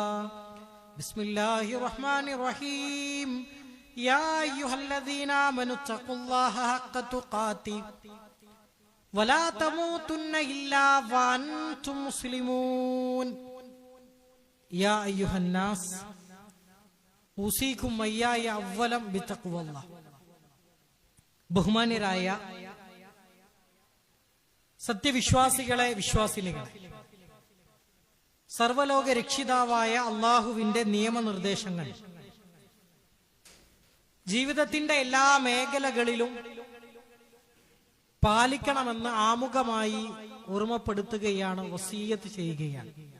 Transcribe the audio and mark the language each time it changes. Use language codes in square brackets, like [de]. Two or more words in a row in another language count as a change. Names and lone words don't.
[ar] بسم الله الرحمن الرحيم. يا أيها الذين آمنوا اتقوا الله حق تقاته ولا تموتن إلا وأنتم مسلمون. يا أيها الناس أوصيكم وإياي أولا بتقوى الله. [ml] ബഹുമാന്യരായ സത്യവിശ്വാസികളെ, വിശ്വാസിനികളെ, സർവലോക രക്ഷിതാവായ അള്ളാഹുവിന്റെ നിയമനിർദ്ദേശങ്ങൾ ജീവിതത്തിന്റെ എല്ലാ മേഖലകളിലും പാലിക്കണമെന്ന് ആമുഖമായി ഓർമ്മപ്പെടുത്തുകയാണ്, വസിയ്യത്ത് ചെയ്യുകയാണ്.